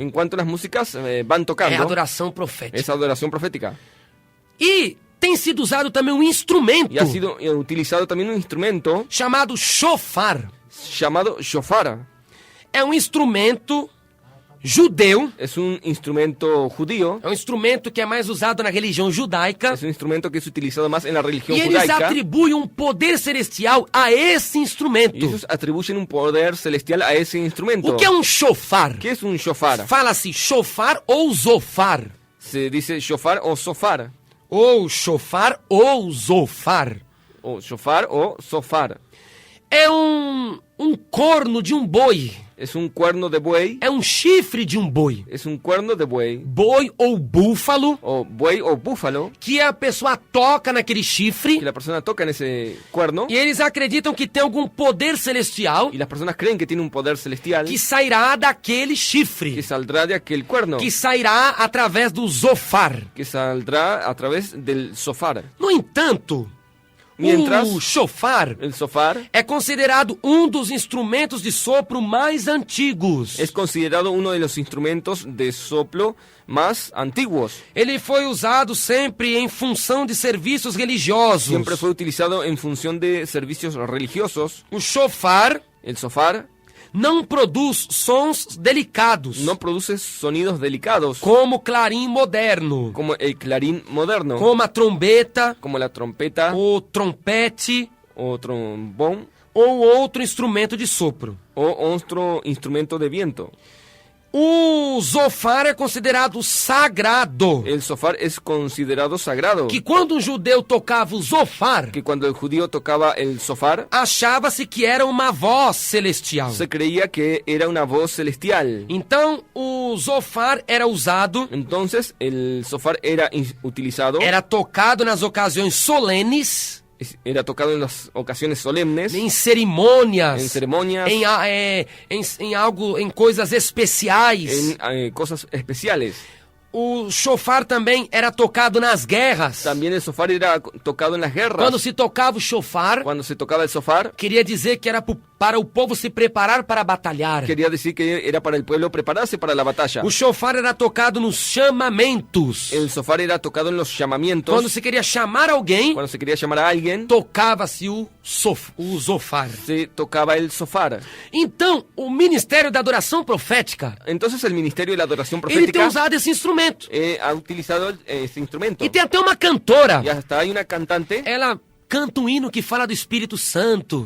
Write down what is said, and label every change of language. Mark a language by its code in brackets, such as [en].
[es] en cuanto las músicas van [pt] É [es] tocando. [pt] adoração profética. [es] Es adoración profética. [pt] E tem sido usado também um instrumento [es] Y ha sido utilizado también un instrumento [pt] chamado shofar. [es] llamado shofar. [pt] É um instrumento judeu, [es] Es un instrumento judío. [pt] é um instrumento que é mais usado na religião judaica. [es] Es un instrumento que es utilizado más en la religión [pt] E eles [es] judaica. [pt] atribuem um poder celestial a esse [es] Y [pt] instrumento. [es] ellos atribuyen un poder celestial a esse instrumento. [pt] O que é um shofar? [es] ¿Qué es un shofar? [pt] Fala-se shofar ou zofar. [es] Se dice shofar o sofar. [pt] Ou shofar ou zofar. [es] O shofar o sofar. [pt] É um corno de um boi. [es] Es un cuerno de buey. [pt] É um chifre de um boi. [es] Es un cuerno de buey. [pt] Boi ou búfalo, [es] O buey o búfalo. [pt] que a pessoa toca naquele [es] Que [pt] chifre. [es] la persona toca en ese cuerno. [pt] E eles acreditam que tem algum poder celestial [es] Y las personas creen que tiene un poder celestial. [pt] que sairá daquele [es] Que [pt] chifre. [es] saldrá de aquel cuerno. [pt] Que sairá através do zofar. [es] Que saldrá a través del sofar. [pt] No entanto, [es] Mientras- [pt] o shofar [es] El sofar [pt] é considerado um dos instrumentos de sopro mais antigos. [es] es considerado uno de los instrumentos de soplo más antiguos. [pt] Ele foi usado sempre em função de serviços religiosos. [es] Siempre fue utilizado en función de servicios religiosos. [pt] O shofar [es] El sofar [pt] não produz sons delicados, [es] no produce sonidos delicados [pt] como o clarim moderno, [es] como el clarín moderno, [pt] como a trombeta, [es] como la trompeta [pt] o trompete [es] o trombón [pt] ou outro instrumento de sopro. [es] o otro instrumento de viento. [pt] O zofar é considerado sagrado, [es] El sofar es considerado sagrado. [pt] que quando um judeu tocava o zofar, [es] Que cuando el judío tocaba el sofar, [pt] achava-se que era uma voz celestial. [es] se creía que era una voz celestial. [pt] Então, o zofar era usado, [es] Entonces, el sofar era utilizado, [pt] era tocado nas ocasiões solenes, [es] era tocado en las ocasiones solemnes, [pt] em cerimônias, [es] en ceremonias, [pt] em coisas especiais. [es] en cosas especiales. [pt] O shofar também era tocado nas guerras. [es] También el sofar era tocado en las guerras. [pt] Quando se tocava o shofar, [es] Cuando se tocaba el sofar, [pt] queria dizer que era para o povo se preparar para batalhar. [es] quería decir que era para el pueblo prepararse para la batalla. [pt] O shofar era tocado nos chamamentos. [es] El sofar era tocado en los llamamientos. [pt] Quando se queria chamar alguém, [es] Cuando se quería llamar a alguien, [pt] tocava-se o zofar. [es] se tocaba el sofar. [pt] Então, o ministério da adoração profética, [es] Entonces el ministerio de la adoración [pt] ele tem [es] profética [pt] usado esse instrumento. [es] ha utilizado ese instrumento. [pt] E tem até uma cantora, [es] Y hasta hay una cantante, [pt] ela canta um hino que fala do Espírito Santo.